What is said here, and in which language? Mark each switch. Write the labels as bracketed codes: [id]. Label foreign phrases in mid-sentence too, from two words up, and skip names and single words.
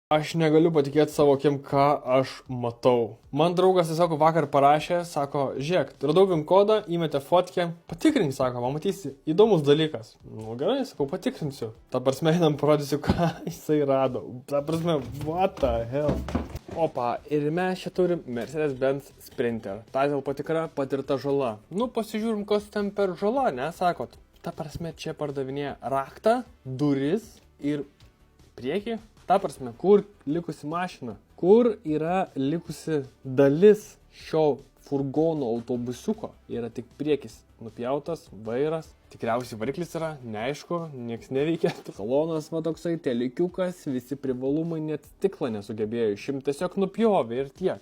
[lt] Aš negaliu patikėti savo akim, ką aš matau. Man draugas tiesiog vakar parašė, sako, žiūrėk, radau PIN kodą, įmetė fotkę, patikrink, sako, pamatysi, įdomus dalykas. Nu gerai, sakau, patikrinsiu. Ta prasme, einam parodysiu, ką jisai rado. Ta prasme, [en] what the hell. [lt] Opa, ir mes čia turim Mercedes-Benz Sprinter. Title patikra, patirta žala. Nu, pasižiūrim, kas ten per žala, ne, sakot. Ta prasme, čia pardavinėja raktą, duris ir priekį. Ta prasme, kur likusi mašina, kur yra likusi dalis šio furgono autobusiuko, yra tik priekis nupjautas, vairas, tikriausiai variklis yra, neaišku, nieks neveikia, salonas va toksai, telikiukas, visi privalumai, net stiklą nesugebėjo išimti, tiesiog nupjovė ir tiek.